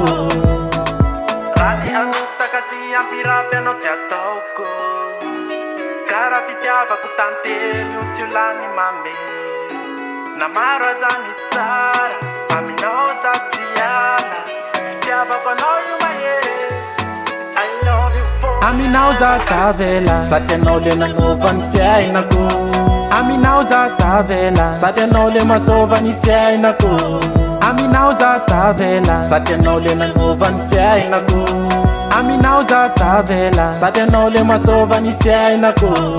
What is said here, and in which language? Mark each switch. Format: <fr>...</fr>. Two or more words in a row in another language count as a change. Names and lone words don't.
<mg>Raha ny amitaka sy ampirafy anao tsy ataoko, karaha fitiavako tantely tsy ho lany mame. Na maro aza ny tsara, aminao za tsy ala, fitiavako anao io mahery.</mg> <en>I love you for.</en> <mg>Aminao za tavela, sady anao le nagnova ny fiainako. Aminao za tavela, sady anao le masova ny fiainako. Aminao za tavela, sady anao le nagnova ny fiainako. Aminao za tavela, sady anao le masova ny fiainako.</mg>